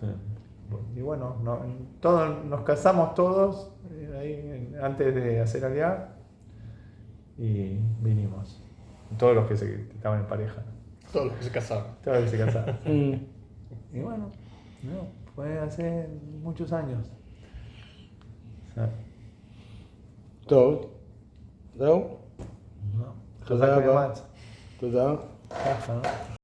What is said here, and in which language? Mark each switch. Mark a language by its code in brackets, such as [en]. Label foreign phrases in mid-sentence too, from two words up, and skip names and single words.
[es] Y bueno, nos casamos todos ahí, antes de hacer Aliá y vinimos. Todos los que estaban en pareja. Todos los que se casaron. Todos los que se casaron. Mm. Y bueno, fue hace muchos años. [he] טוב. זהו? חזק תודה רבה. ואמץ. תודה. ככה.